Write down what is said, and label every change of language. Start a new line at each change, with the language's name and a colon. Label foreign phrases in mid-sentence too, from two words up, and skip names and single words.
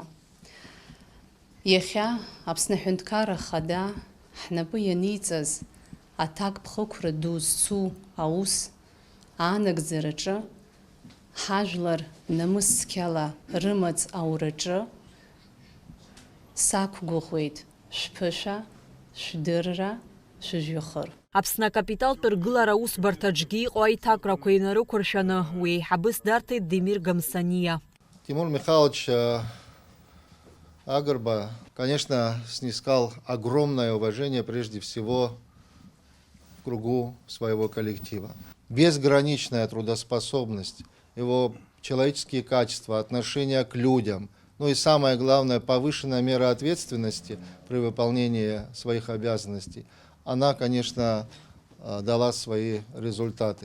Abkhazian: Иахьа Аԥсны Аҳәынҭқарра Ахада ҳнапы ианиҵаз аҭак ԥхықәра ду зцу аус aanагӡараҿы ҳажәлар намыс-цқьала рымаҵ аураҿы сақәгәыӷуеит шәԥышәа, шәдырра, шәыжәҩахыр. Аԥсны акапиталтә ргылара аусбарҭаҿгьы иҟоу аиҭакрақәа инарықәыршәаны уи еиҳабыс дарҭеит Демир Гамсания.
Russian: Тимур Михайлович Агрба, конечно, снискал огромное уважение прежде всего в кругу своего коллектива. Безграничная трудоспособность, его человеческие качества, отношение к людям, ну и самое главное, повышенная мера ответственности при выполнении своих обязанностей, она, конечно, дала свои результаты.